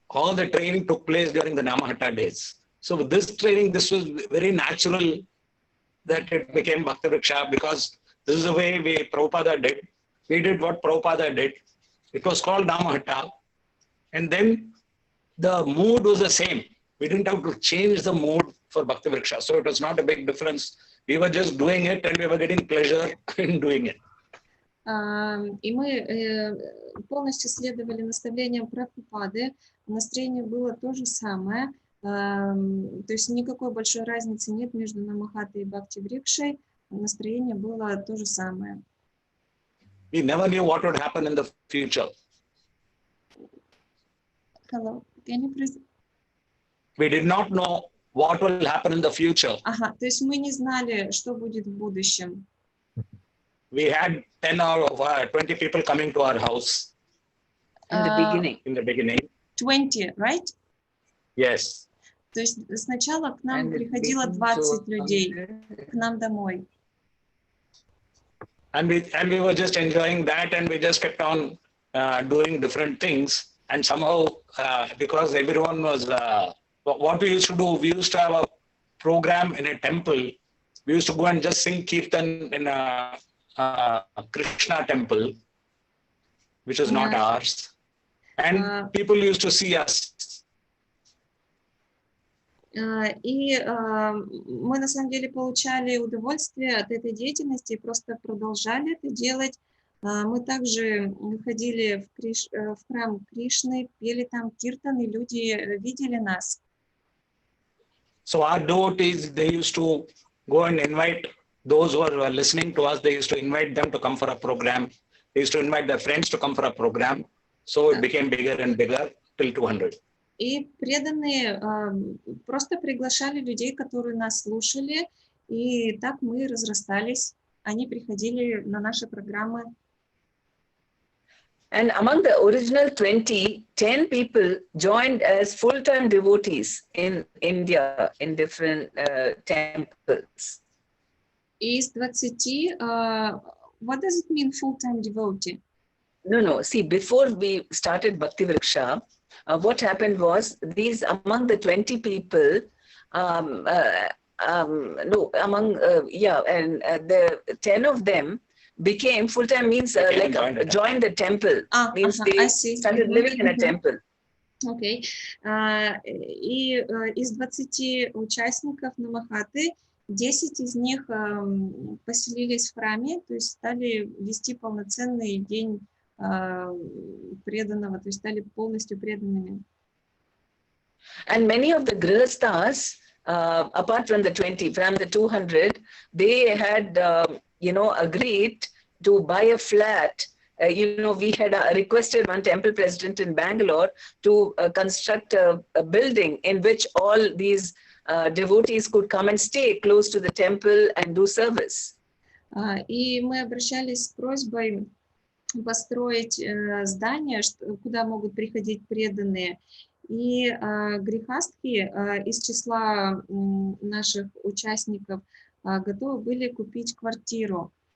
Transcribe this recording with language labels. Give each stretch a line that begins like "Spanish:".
English: All the training took place during the Namahata days. So with this training, this was very natural that it became Bhakti-vriksha, because this is the way Prabhupada did. We did what Prabhupada did. It was called Namahata. And then the mood was the same. We didn't have to change the mood for Bhakti-vriksha. So it was not a big difference. We were just doing it and we were getting pleasure in doing it.
Russian: И мы полностью следовали наставлениям Прабхупады. Настроение было то же самое. То есть никакой большой разницы нет между Намахатой и Бхакти-врикшей. Настроение было то же самое.
English: We never knew what would happen in the future. Hello, can you please... We did not know what will happen in the future.
Russian: Ага, то есть мы не знали, что будет в будущем.
English: We had 10 or 20 people coming to our house. In the beginning. In the beginning. 20, right? Yes.
Russian: То есть сначала к нам приходило 20 людей, к нам домой.
English: And we were just enjoying that, and we just kept on doing different things. And somehow, because everyone was, what we used to do, we used to have a program in a temple. We used to go and just sing Kirtan in a Krishna temple, which is not ours. And people used to see us.
Russian: И мы на самом деле получали удовольствие от этой деятельности и просто продолжали это делать. Мы также ходили в храм Кришны, пели там киртан, и люди видели нас.
English: So our devotees, they used to go and invite those who are listening to us, they used to invite them to come for a program. They used to invite their friends to come for a program. So it became bigger and bigger till 200.
Russian: И преданные просто приглашали людей, которые нас слушали, и так мы разрастались. Они приходили на наши программы.
English: And among the original 20, 10 people joined as full-time devotees in India in different temples.
Russian: Из 20,
English: what does it mean full-time devotee? No. See, before we started Bhakti Vriksha, what happened was these among the 20 people, the 10 of them became full-time, means joined the temple, means they started living in a temple.
Russian: Окей. И из 20 участников Намахаты 10 из них поселились в храме, то есть стали вести полноценный день преданного, то есть стали полностью преданными.
English: And many of the grihasthas, apart from the 20, from the 200, they had, agreed to buy a flat. We had requested one temple president in Bangalore to construct a building in which all these devotees could come and stay close to the temple and do service.
Russian: И мы обращались с просьбой построить здание, куда могут приходить преданные. И грехастки из числа наших участников готовы были купить квартиру.